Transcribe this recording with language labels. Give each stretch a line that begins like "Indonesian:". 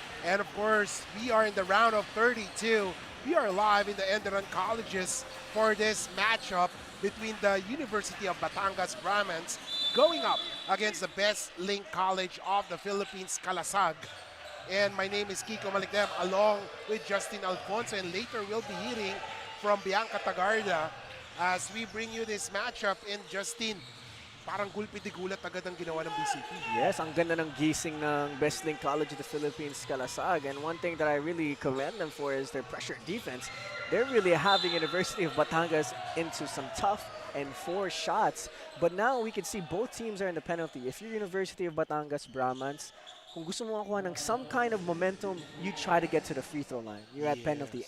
English: And of course, we are in the round of 32. We are live in the ENDERUN colleges for this matchup between the University of Batangas Brahmans going up against the Best Link College of the Philippines, Kalasag. And my name is Kiko Malikdem along with Justin Alfonso, and later we'll be hearing from Bianca Tagarda as we bring you this matchup.
Filipino: And Justin, parang gulpi di gulat agad ang ginawa ng BCP. Yes, ang ganda ng gising ng Best Link College of the Philippines, Kalasag.
English: And one thing that I really commend them for is their pressure defense. They're really having University of Batangas into some tough and forced shots. But now we can see both teams are in the penalty. If you're University of Batangas Brahmans,
Filipino: kung gusto mo makuha ng
English: some kind of momentum, you try to get to the free throw line. You're at penalty.